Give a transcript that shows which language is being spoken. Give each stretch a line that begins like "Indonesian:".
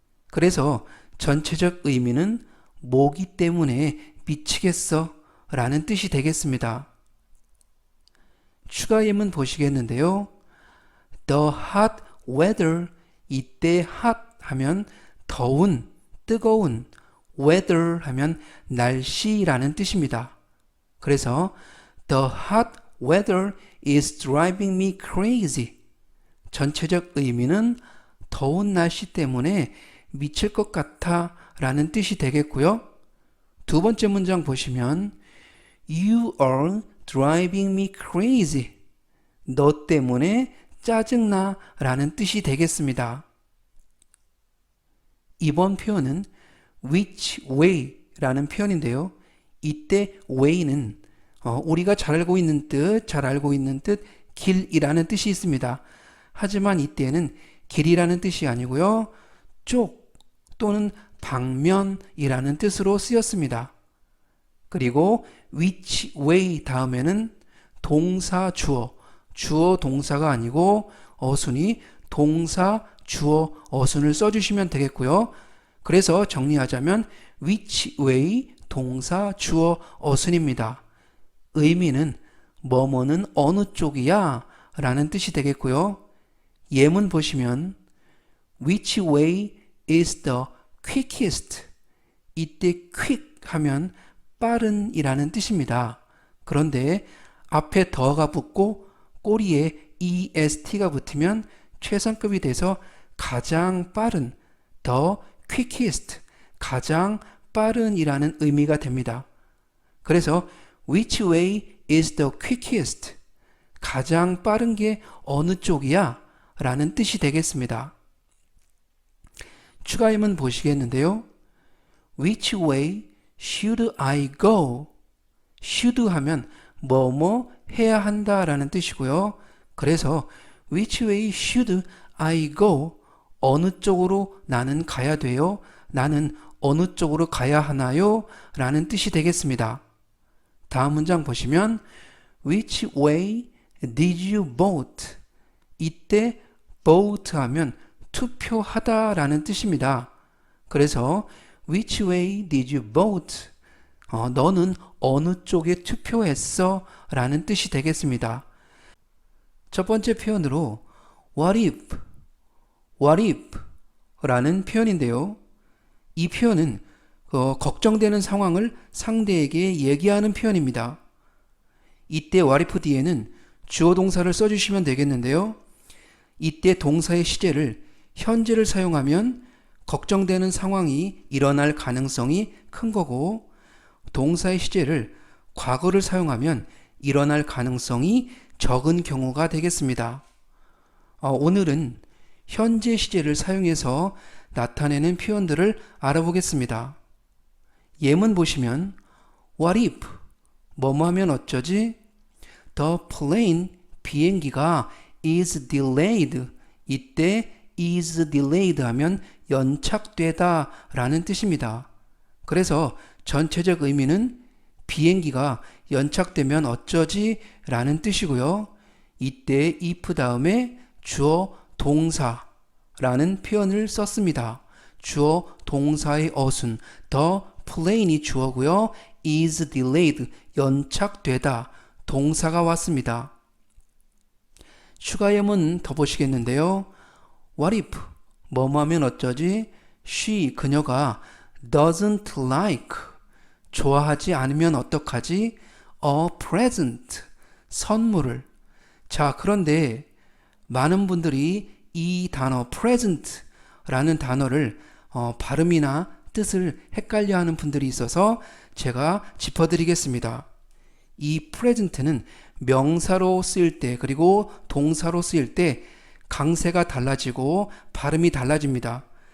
Korean: 그래서 전체적 의미는 모기 때문에 미치겠어 라는 뜻이 되겠습니다. 추가 예문 보시겠는데요.
English: The hot weather,
Korean: 이때 hot 하면 더운, 뜨거운, weather 하면 날씨라는 뜻입니다. 그래서
English: The hot weather is driving me crazy.
Korean: 전체적 의미는 더운 날씨 때문에 미칠 것 같아 라는 뜻이 되겠고요. 두 번째 문장 보시면
English: You are driving me crazy.
Korean: 너 때문에 짜증나 라는 뜻이 되겠습니다. 이번 표현은
English: which way
Korean: 라는 표현인데요. 이때 way는 우리가 잘 알고 있는 뜻, 길이라는 뜻이 있습니다. 하지만 이때는 길이라는 뜻이 아니고요. 쪽 또는 방면이라는 뜻으로 쓰였습니다. 그리고 which way 다음에는 동사 주어 동사가 아니고 어순이 동사 주어 어순을 써주시면 되겠고요. 그래서 정리하자면 which way 동사 주어 어순입니다. 의미는 뭐뭐는 어느 쪽이야 라는 뜻이 되겠고요. 예문 보시면
English: Which way is the quickest?
Korean: 이때 quick 하면 빠른 이라는 뜻입니다. 그런데 앞에 더가 붙고 꼬리에 est가 붙으면 최상급이 돼서 가장 빠른,
English: the quickest,
Korean: 가장 빠른 이라는 의미가 됩니다. 그래서
English: which way is the quickest?
Korean: 가장 빠른 게 어느 쪽이야? 라는 뜻이 되겠습니다. 추가 예문 보시겠는데요.
English: Which way should I go?
Korean: should 하면 뭐뭐 해야 한다 라는 뜻이고요. 그래서
English: which way should I go?
Korean: 어느 쪽으로 나는 가야 돼요? 나는 어느 쪽으로 가야 하나요? 라는 뜻이 되겠습니다. 다음 문장 보시면
English: Which way did you vote?
Korean: 이때 vote 하면 투표하다 라는 뜻입니다. 그래서
English: Which way did you vote?
Korean: 너는 어느 쪽에 투표했어? 라는 뜻이 되겠습니다. 첫 번째 표현으로
English: What if
Korean: 라는 표현인데요. 이 표현은 걱정되는 상황을 상대에게 얘기하는 표현입니다. 이때 what if 뒤에는 주어 동사를 써주시면 되겠는데요. 이때 동사의 시제를 현재를 사용하면 걱정되는 상황이 일어날 가능성이 큰 거고, 동사의 시제를 과거를 사용하면 일어날 가능성이 적은 경우가 되겠습니다. 오늘은 현재 시제를 사용해서 나타내는 표현들을 알아보겠습니다. 예문 보시면
English: What if?
Korean: 뭐뭐 하면 어쩌지?
English: The plane,
Korean: 비행기가
English: is delayed.
Korean: 이때 is delayed 하면 연착되다 라는 뜻입니다. 그래서 전체적 의미는 비행기가 연착되면 어쩌지? 라는 뜻이고요. 이때 if 다음에 주어 동사 라는 표현을 썼습니다. 주어 동사의 어순, the plane이 주어고요. is delayed, 연착되다, 동사가 왔습니다. 추가 예문 더 보시겠는데요.
English: What if?
Korean: 뭐뭐 하면 어쩌지? She, 그녀가
English: doesn't like,
Korean: 좋아하지 않으면 어떡하지?
English: A present,
Korean: 선물을. 자, 그런데 많은 분들이 이 단어 present 라는 단어를 발음이나 뜻을 헷갈려 하는 분들이 있어서 제가 짚어드리겠습니다. 이 present는 명사로 쓰일 때 그리고 동사로 쓰일 때 강세가 달라지고 발음이 달라집니다.